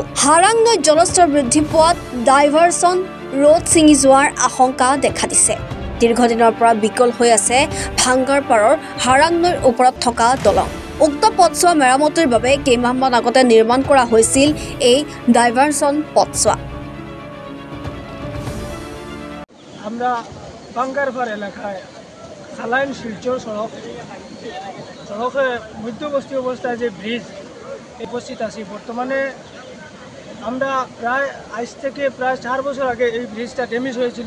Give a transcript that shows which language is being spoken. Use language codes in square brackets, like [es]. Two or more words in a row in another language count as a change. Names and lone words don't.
[as] হাৰাং নৈত জলস্তৰ বৃদ্ধি পোৱাত ডাইভাৰচন ৰোড ছিঙি যোৱাৰ আশংকা দেখা দিছে। দীৰ্ঘদিনৰ পৰা বিকল হৈ আছে ভাঙ্গাৰপাৰৰ হাৰাং নৈৰ ওপৰত থকা দলং। উক্ত পথছোৱা মেৰামতিৰ বাবে কেইমাহমান আগতে নিৰ্মাণ কৰা হৈছিল এই ডাইভাৰচন পথছোৱা। [bn] আমরা ভাঙ্গারপাড় এলাকায় কালাইন শিলচর সড়কে মধ্যবর্তী অবস্থায় যে ব্রিজ উপস্থিত আছি। বর্তমানে আমরা আজ থেকে প্রায় 4 বছর আগে এই ব্রিজটা ড্যামেজ হয়েছিল।